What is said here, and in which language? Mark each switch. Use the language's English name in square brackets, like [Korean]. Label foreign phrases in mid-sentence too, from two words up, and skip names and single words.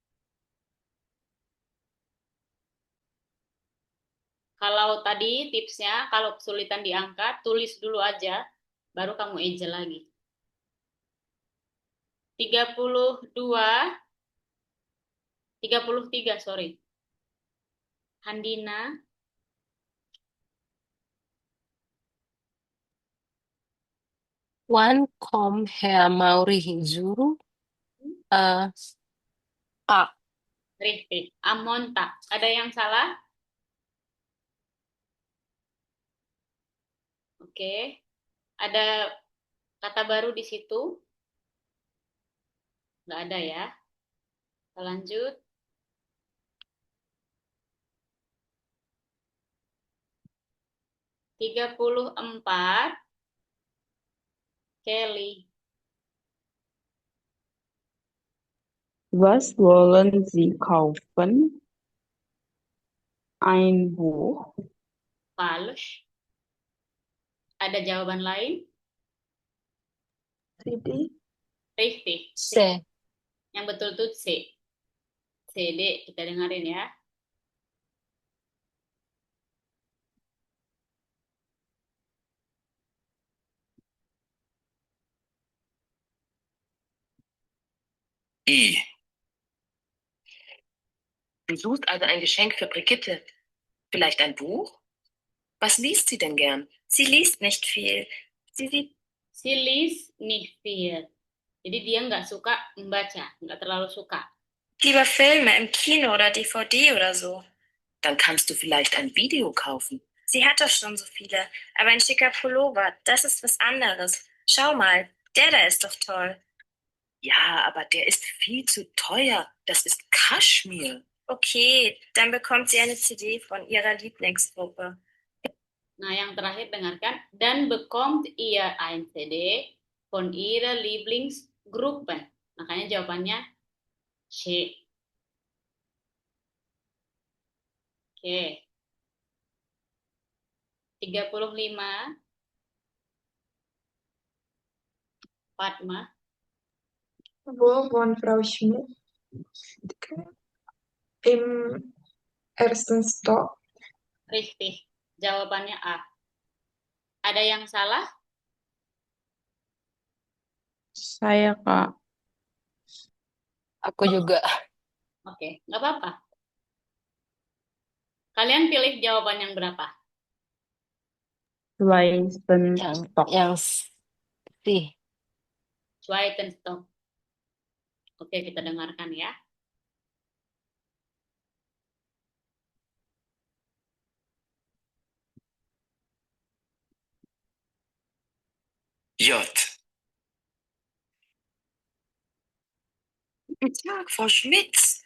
[Indonesian] Kalau tadi tipsnya, kalau kesulitan di angka, tulis dulu aja, baru kamu eja lagi. 33, sorry. Handina. [German] Wann kommt Herr Maurihizuru? A. Richtig. Amonta. [Indonesian] Ada yang salah? Oke. Ada kata baru di situ? Nggak ada ya. Kita lanjut. Tiga puluh empat. Kelly. [German] Was wollen Sie kaufen? Ein Buch. Falsch. [Indonesian] Ada jawaban lain? CD. [German] Richtig. C. [Indonesian] Yang betul tuh C. CD, kita dengerin ya. I. [German] Du suchst also ein Geschenk für Brigitte. Vielleicht ein Buch? Was liest sie denn gern? Sie liest nicht viel. Sie liest nicht viel. [Indonesian] Jadi dia nggak suka membaca, nggak terlalu suka. [German] lieber Filme im Kino oder DVD oder so. Dann kannst du vielleicht ein Video kaufen. Sie hat doch schon so viele. Aber ein schicker Pullover, das ist was anderes. Schau mal, der da ist doch toll. Ja, aber der ist viel zu teuer. Das ist Kaschmir. Okay, dann bekommt sie eine CD von ihrer Lieblingsgruppe. [Indonesian] Nah, yang terakhir dengarkan. [German] Dan bekommt ihr ein CD von ihrer Lieblingsgruppe. [Indonesian] Makanya jawabannya C. Oke. 35. Fatma. [German] Wo wohnt Frau Schmidt? Im 1. Stock. Richtig. [Indonesian] Jawabannya A. Ada yang salah? Saya, Kak. Aku juga. Oke, nggak apa-apa. Kalian pilih jawaban yang berapa? [German] Zweiten [Indonesian] Yang [German] Stock. C. Zweiten Stock. [Indonesian] Oke, kita dengarkan ya. J. [German] Guten Tag, Frau Schmitz.